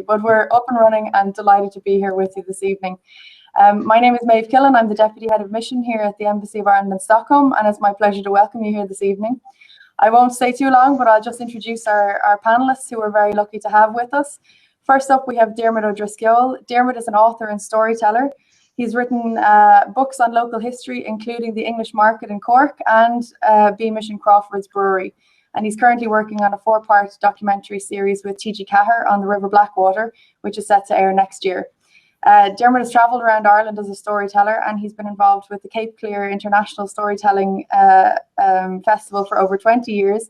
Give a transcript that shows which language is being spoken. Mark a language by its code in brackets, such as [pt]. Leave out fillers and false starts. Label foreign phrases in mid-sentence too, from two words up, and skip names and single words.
[en] But we're up and running and delighted to be here with you this evening. My name is Maeve Killen. I'm the Deputy Head of Mission here at the Embassy of Ireland in Stockholm, and it's my pleasure to welcome you here this evening. I won't stay too long, but I'll just introduce our panelists who we're very lucky to have with us. First up, we have Diarmuid O'Driscoll. Diarmuid is an author and storyteller. He's written books on local history, including the English Market in Cork and Beamish and Crawford's Brewery. And he's currently working on a 4-part documentary series with T.G. Cahir on the River Blackwater, which is set to air next year. Diarmuid has travelled around Ireland as a storyteller, and he's been involved with the Cape Clear International Storytelling Festival for over 20 years.